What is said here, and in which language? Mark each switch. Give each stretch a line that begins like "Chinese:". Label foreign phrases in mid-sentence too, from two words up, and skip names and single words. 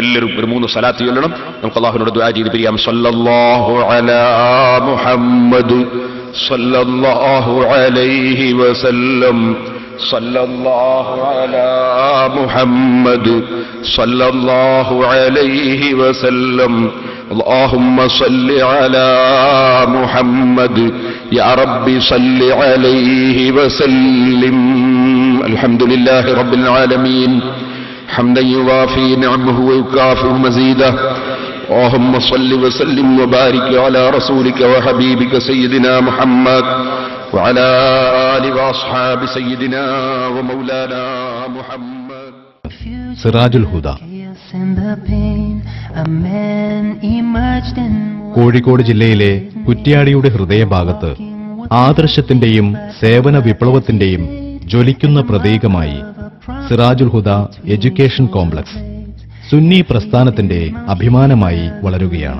Malayalam: എല്ലാവരും ഒരു 3 സ്വലാത്ത് ചൊല്ലണം. നമുക്ക് അല്ലാഹുവിനോട് ദുആ ചെയ്ത് പിരിയാം.
Arabic: صلى الله على محمد صلى الله عليه وسلم. صلى الله على محمد صلى الله عليه وسلم. اللهم صل على محمد يا رب صل عليه وسلم. الحمد لله رب العالمين حمدا يوافي نعمه ويكافئ مزيده. اللهم صل وسلم وبارك على رسولك وحبيبك سيدنا محمد وعلى آل وأصحاب سيدنا ومولانا محمد.
Malayalam: സിറാജുൽ ഹുദ കോഴിക്കോട് ജില്ലയിലെ കുറ്റ്യാടിയുടെ ഹൃദയഭാഗത്ത് ആദർശത്തിന്റെയും സേവന വിപ്ലവത്തിന്റെയും ജ്വലിക്കുന്ന പ്രതീകമായി സിറാജുൽ ഹുദ എഡ്യൂക്കേഷൻ കോംപ്ലക്സ് സുന്നി പ്രസ്ഥാനത്തിന്റെ അഭിമാനമായി വളരുകയാണ്.